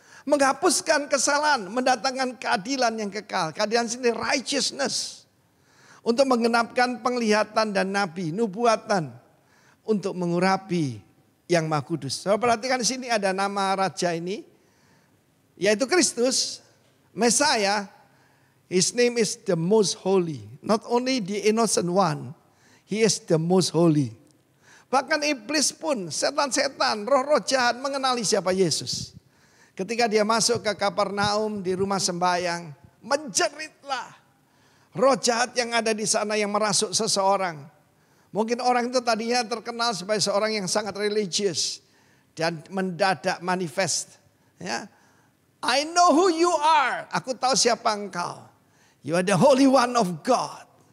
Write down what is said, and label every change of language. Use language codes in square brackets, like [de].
[id] Menghapuskan kesalahan, mendatangkan keadilan yang kekal. Keadilan sini righteousness. Untuk menggenapkan penglihatan dan nabi, nubuatan. Untuk mengurapi yang Maha Kudus. Saudara perhatikan di sini ada nama raja ini, yaitu Kristus, Messiah. [en] His name is the most holy. Not only the innocent one, he is the most holy. [id] Bahkan iblis pun, setan-setan, roh-roh jahat mengenali siapa Yesus. Ketika dia masuk ke Kapernaum di rumah sembahyang, menjeritlah roh jahat yang ada di sana yang merasuk seseorang. Mungkin orang itu tadinya terkenal sebagai seorang yang sangat religius dan mendadak manifest. [en] Ya, I know who you are. [id] Aku tahu siapa engkau. [en] You are the Holy One of God.